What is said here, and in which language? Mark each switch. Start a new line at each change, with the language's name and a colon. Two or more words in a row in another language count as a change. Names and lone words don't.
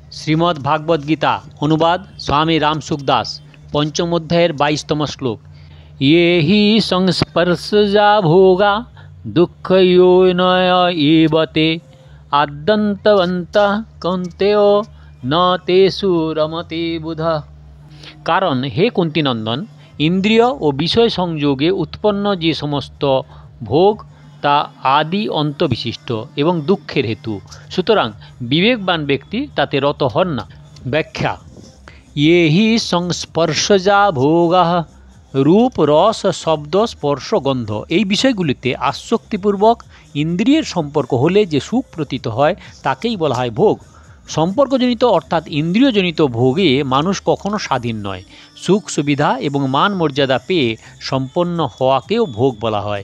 Bangla: শ্রীমদ্ ভাগবত গীতা অনুবাদ স্বামী রামসুখদাস পঞ্চম অধ্যায়ের 22তম শ্লোক।
Sanskrit: ये हि संस्पर्शजा भोगा दुःखयोनय एव ते आद्यन्तवन्तः कौन्तेयो न तेषु रमते बुधः।
Bangla: কারণ হে কুন্তীনন্দন, ইন্দ্রিয় আর বিষয় সংযোগে উৎপন্ন যে সমস্ত ভোগ তা আদি অন্ত বিশিষ্ট এবং দুঃখের হেতু, সুতরাং বিবেকবান ব্যক্তি তাতে রত হন না। व्याख्या।
Sanskrit: ये ही संस्पर्शजा भोगा
Bangla: রূপ রস শব্দ স্পর্শ গন্ধ এই বিষয়গুলিতে আসক্তিপূর্বক ইন্দ্রিয়ের সম্পর্ক হলে যে সুখ প্রতীত হয় তাকেই বলা হয় ভোগ। সম্পর্কজনিত অর্থাৎ ইন্দ্রিয়জনিত ভোগে মানুষ কখনো স্বাধীন নয়। সুখ সুবিধা এবং মান মর্যাদা পেয়ে সম্পন্ন হওয়াকেও ভোগ বলা হয়।